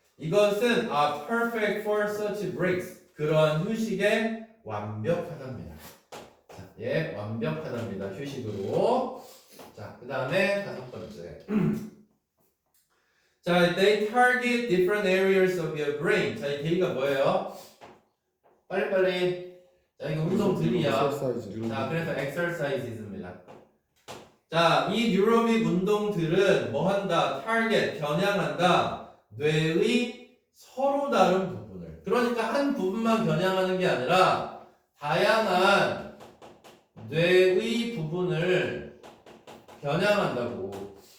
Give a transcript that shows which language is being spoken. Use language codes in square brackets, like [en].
[ko] 이것은 [en] are perfect for such breaks. [ko] 그러한 휴식에 완벽하답니다. 자, 예, 완벽하답니다. 휴식으로. 자, 그 다음에 5번째. [en] 자, they target different areas of your brain. [ko] 자, 이 D가 뭐예요? 빨리빨리. 자, 이거 운동들이야. 자, 그래서 exercises입니다. 자, 이 뉴로빅 운동들은 뭐 한다? target, 겨냥한다. 뇌의 서로 다른 부분을. 그러니까 한 부분만 겨냥하는 게 아니라 다양한 뇌의 부분을 겨냥한다고.